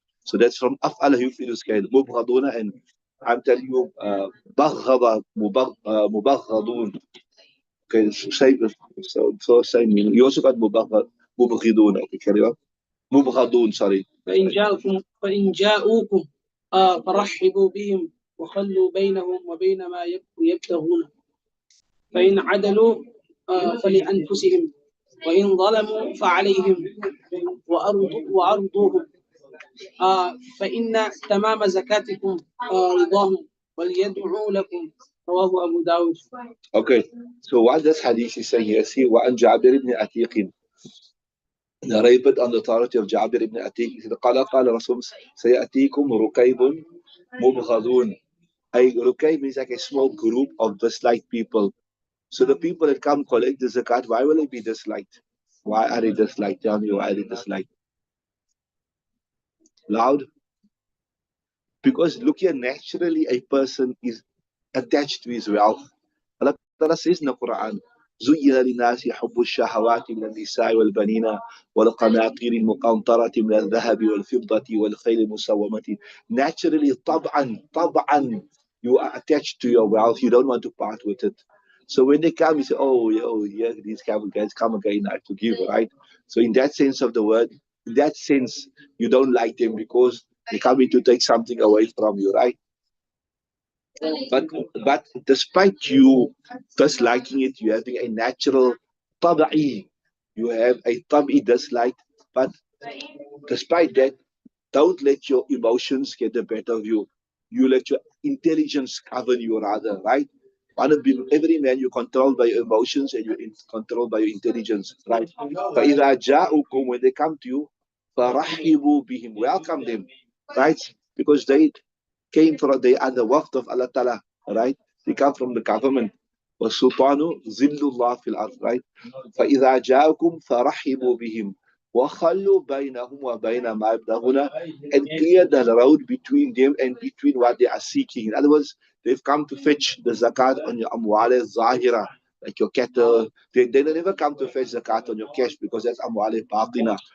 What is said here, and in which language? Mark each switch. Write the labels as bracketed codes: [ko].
[en] So that's from أفعل يفعل scale. مبغضون, and I'm telling you [ar] بغض مبغضون. [en] Okay, so same meaning. You also got مبغضون. Okay, carry on. مبغضون, sorry. [ar] فإن جاءوكم فرحبوا بهم وخلوا بينهم وبين ما يبتغون فإن عدلوا فلأنفسهم وإن ظلموا فعليهم وأرضوهم فإن تمام زكاتكم رضاهم وليدعوا لكم رواه أبو داود. [en] Okay, so what this hadith is saying here, see, [ar] وعن جابر بن عتيق, [en] narrated on the authority of Jabir ibn Atiq, he said, [ar] قال رسول سيأتيكم ركيب مبغضون. [en] A rukayb means like a small group of disliked people. So the people that come collect the zakat, why will they be disliked? Why are they disliked? Tell me why are they disliked? Loud? Because look here, naturally a person is attached to his wealth. Allah Ta'ala says in the Quran, [ar] زين للناس حب الشهوات من النساء والبنين والقناطير المقنطرة من الذهب والفضة والخيل المسومة. [en] Naturally, طبعا, you are attached to your wealth. You don't want to part with it. So when they come, you say, oh, yeah, these guys come again, I have to give, right? So in that sense of the word, in that sense, you don't like them because they come in to take something away from you, right? But despite you disliking it, you having a natural tabi'i, you have a tabi'i dislike. But despite that, don't let your emotions get the better of you. You let your intelligence govern you rather, right? Every man, you're controlled by your emotions and you're controlled by your intelligence, right? [ar] فَإِذَا جَاءُكُمْ, [en] when they come to you, [ar] فَرَحِّبُوا بِهِمْ, [en] welcome them, right? Because they are the waqt of Allah Ta'ala, right? They come from the government. [ar] وَالسُّلْطَانُ ظِلُّ اللَّهِ فِي الْأَرْضِ, right? فَإِذَا جَاءُكُمْ فَرَحِّبُوا بِهِمْ وَخَلُّوا بَيْنَهُمْ وَبَيْنَ مَا يَبْتَغُونَ, [en] and clear the road between them and between what they are seeking. In other words, they've come to fetch the zakat on your amwal zahira, like your cattle. They never come to fetch zakat on your cash because that's amwal batina.